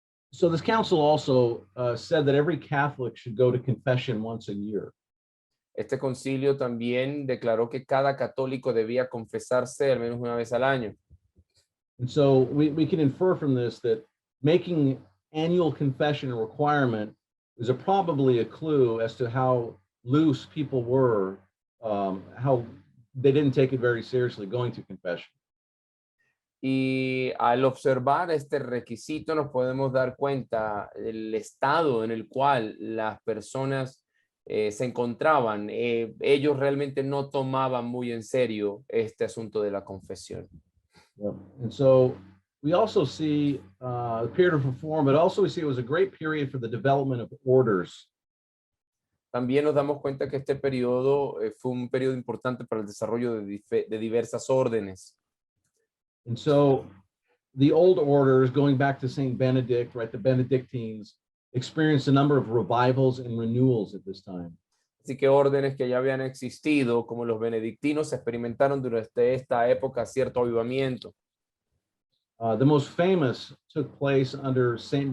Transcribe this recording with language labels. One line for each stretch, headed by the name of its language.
English: So this council also said that every Catholic should go to confession once a year.
Spanish: Este concilio también declaró que cada católico debía confesarse al menos una vez al año.
English: And so we can infer from this that making annual confession a requirement is probably a clue as to how loose people were, how they didn't take it very seriously going to confession.
Spanish: Y al observar este requisito nos podemos dar cuenta del estado en el cual las personas se encontraban. Ellos realmente no tomaban muy en serio este asunto de la confesión.
English: Yeah. And so we also see a period of reform, but also we see it was a great period for the development of orders.
Spanish: También nos damos cuenta que este periodo fue un periodo importante para el desarrollo de diversas órdenes.
English: And so the old orders, going back to St. Benedict, right, the Benedictines, experienced a number of revivals and renewals at this time.
Spanish: Así que órdenes que ya habían existido, como los benedictinos, experimentaron durante esta época cierto avivamiento.
English: The most famous took place under St.